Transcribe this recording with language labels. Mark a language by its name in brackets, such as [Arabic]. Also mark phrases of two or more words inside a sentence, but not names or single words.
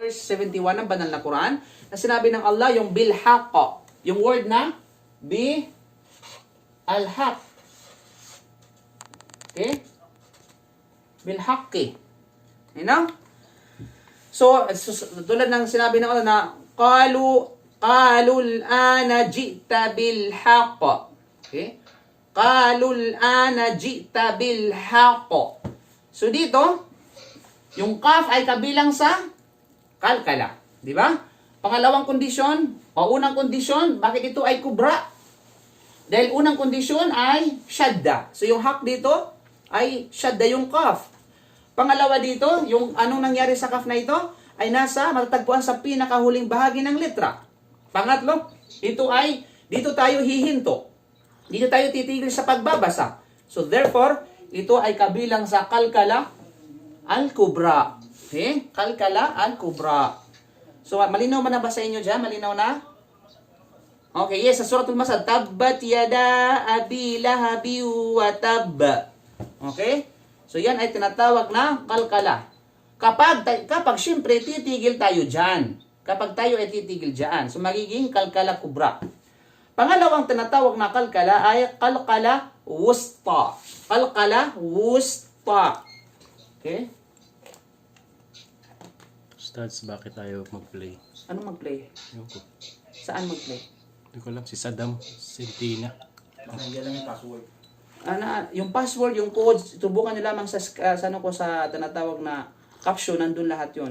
[Filipino] verse 71 ng banal na Quran, na sinabi ng Allah yung bilhaq, yung word na al-haq. Okay? Bilhaqqi. [English] You know? So, [Filipino] tulad ng sinabi ng Allah na [Arabic] قالوا الآن جئت بالحق. Okay? قالوا الآن جئت بالحق. [Filipino] So dito, yung kaf ay kabilang sa kalkala. Di ba? Pangalawang kondisyon, o unang kondisyon, bakit ito ay kubra? Dahil unang kondisyon ay shadda. So yung hak dito ay shadda yung kaf. Pangalawa dito, yung anong nangyari sa kaf na ito ay nasa matatagpuan sa pinakahuling bahagi ng letra. Pangatlo, dito tayo hihinto. Dito tayo titigil sa pagbabasa. [English] So therefore, [Filipino] ito ay kabilang sa [Arabic] قلقلة الكبرى. [Filipino] Okay? [Arabic] قلقلة الكبرى. [Filipino] So malinaw ba na ba sa inyo dyan? Malinaw na? Okay, yes, sa Suratul Masad, [Arabic] تبت يدا أبي لهب وتب. [Filipino] Okay? So yan ay tinatawag na kalkala. Kapag syempre titigil tayo dyan. Kapag tayo ay titigil dyan. So magiging [Arabic] قلقلة كبرى. [Filipino] Pangalawang tinatawag na kalkala ay [Arabic] قلقلة وسطى. قلقلة وسطى. [Filipino] Okay? Ustads, bakit tayo mag-play? Ano mag-play? Ewan ko. Saan mag-play? Hindi ko alam, si Saddam Sentina. Nandiyan lang yung password. Yung password, yung code, tubukan nyo lamang sa tinatawag na caption, nandun lahat yun.